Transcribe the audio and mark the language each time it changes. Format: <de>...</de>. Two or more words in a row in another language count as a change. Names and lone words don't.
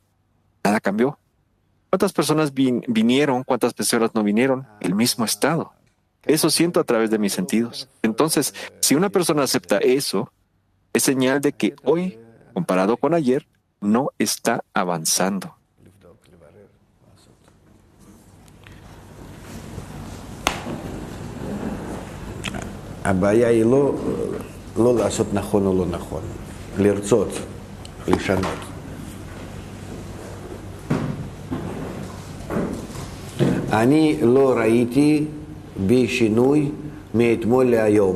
<es>Nada cambió. ¿Cuántas personas vinieron? ¿Cuántas personas no vinieron? El mismo estado. Eso siento a través de mis sentidos. Entonces, si una persona acepta eso, es señal de que hoy, comparado con ayer, no está avanzando.</es> <he>הבעיה היא לא לעשות נכון או לא נכון, לרצות, לשנות. אני לא ראיתי בי שינוי מאתמול להיום.</he>